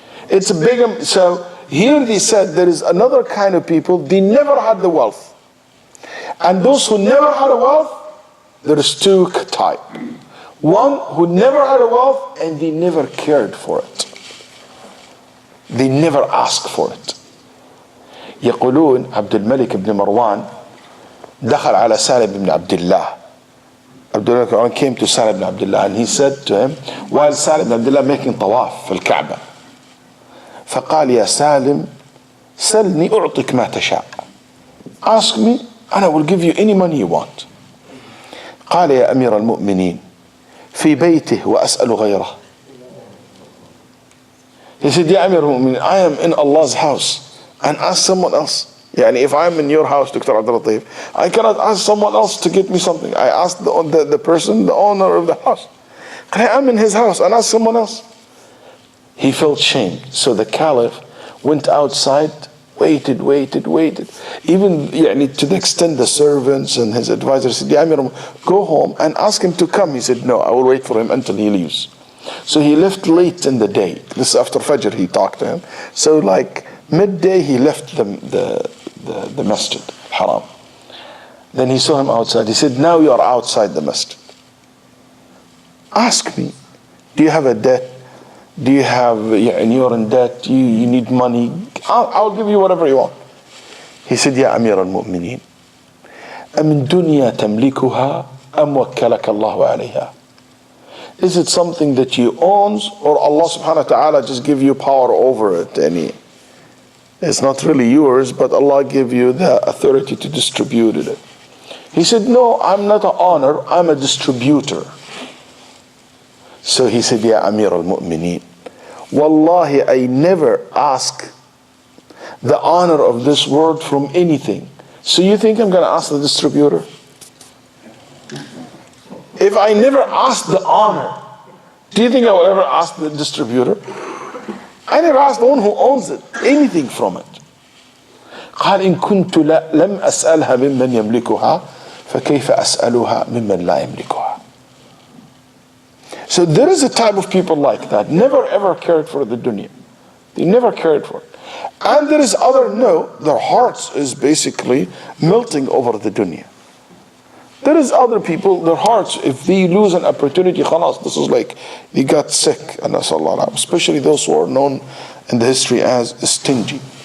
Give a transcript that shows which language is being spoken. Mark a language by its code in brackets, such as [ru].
[en] It's a big, so here they said there is another kind of people, they never had the wealth. And those who never had a wealth, there is two types. One who never had a wealth and they never cared for it. They never asked for it. [ar] يقولون عبد الملك بن مروان دخل على سالم بن عبد الله. [en] عبد الملك came to Salim ibn Abdullah and he said to him while Salim ibn Abdullah making [ar] طواف في الكعبة, فقال يا سالم سلني أعطيك ما تشاء. [en] Ask me and I will give you any money you want. [ar] قال يا أمير المؤمنين في بيته وأسأل غيره. [en] He said, [ar] يا أمير المؤمنين, [en] I am in Allah's house and ask someone else. [ar] يعني [en] if I'm in your house, Dr. Abdul Latif, I cannot ask someone else to get me something. I ask the person, the owner of the house. I'm in his house and ask someone else. He felt shamed. So the Caliph went outside, waited. Even to the extent the servants and his advisors said, Ya Amir, go home and ask him to come. He said, no, I will wait for him until he leaves. So he left late in the day. This after Fajr he talked to him. So like midday he left the masjid, haram. Then he saw him outside. He said, now you are outside the masjid. Ask me, do you have a debt? Do you have, and you're in debt, you need money? I'll give you whatever you want. He said, [ar] يا أمير المؤمنين أمن دنيا تملكها أم وكلك الله عليها. [en] Is it something that you own or Allah subhanahu wa ta'ala just give you power over it? It's not really yours, but Allah give you the authority to distribute it. He said, no, I'm not an owner, I'm a distributor. So he said, Ya Amir al-Mu'mineen, Wallahi, I never ask the honor of this world from anything. So you think I'm going to ask the distributor? If I never ask the honor, do you think I will ever ask the distributor? I never ask the one who owns it, anything from it. [ar] قال إن كنت لم أسألها ممن يملكها فكيف أسألها ممن لا يملكها. [en] So there is a type of people like that, never ever cared for the dunya. They never cared for it. And there is other, no, their hearts is basically melting over the dunya. There is other people, their hearts, if they lose an opportunity, khalas, this is like, they got sick, especially those who are known in the history as stingy.